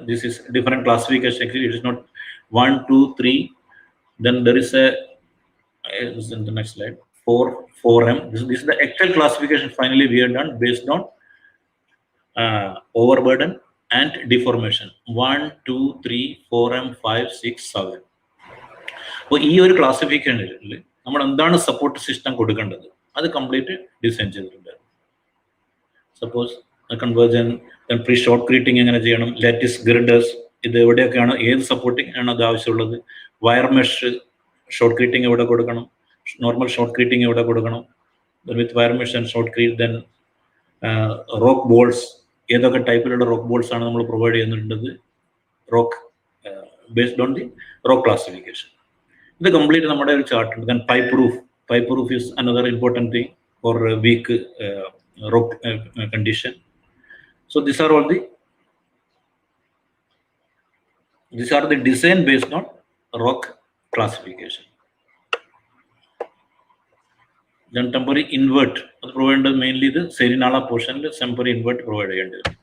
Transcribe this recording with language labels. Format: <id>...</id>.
<en>This is different classification. Actually, it is not 1, 2, 3. Then there is a this is in the next slide. 4, 4M. This is the actual classification finally we have done based on overburden and deformation. 1, 2, 3, 4M, 5, 6, 7.</en> <ml>അപ്പോൾ ഈ ഒരു ക്ലാസിഫിക്കേഷനിൽ നമ്മൾ എന്താണ് support system കൊടുക്കേണ്ടത് അത് complete design ചെയ്തിട്ടുണ്ട്. Suppose convergent, pre short ക്രീറ്റിംഗ് എങ്ങനെ ചെയ്യണം, ലാറ്റിസ് ഗിർഡേഴ്സ്, ഇത് എവിടെയൊക്കെയാണ്, ഏത് സപ്പോർട്ടിംഗ് ആണ് അത് ആവശ്യമുള്ളത്, വയർ മെഷ് ഷോർട്ട് ക്രീറ്റിംഗ് എവിടെ കൊടുക്കണം, നോർമൽ ഷോർട്ട് ക്രീറ്റിംഗ് എവിടെ കൊടുക്കണം,</ml> <en>With wire mesh and shotcrete. Then rock bolts,</en> <ml>ഏതൊക്കെ ടൈപ്പിലുള്ള</ml> <en>rock bolts</en> <ml>ആണ് നമ്മൾ</ml> <en>provide</en> <ml>ചെയ്യുന്നുണ്ടത്,</ml> <en>Rock based on the rock classification.</en> <ml>ഇത് കംപ്ലീറ്റ് നമ്മുടെ ഒരു ചാർട്ട് ഉണ്ട്.</ml> <en>Then pipe proof is another important thing for weak rock condition. So these are the design based on rock classification. Then temporary invert, അത് provided mainly the Serinala portion, temporary invert provided.</en>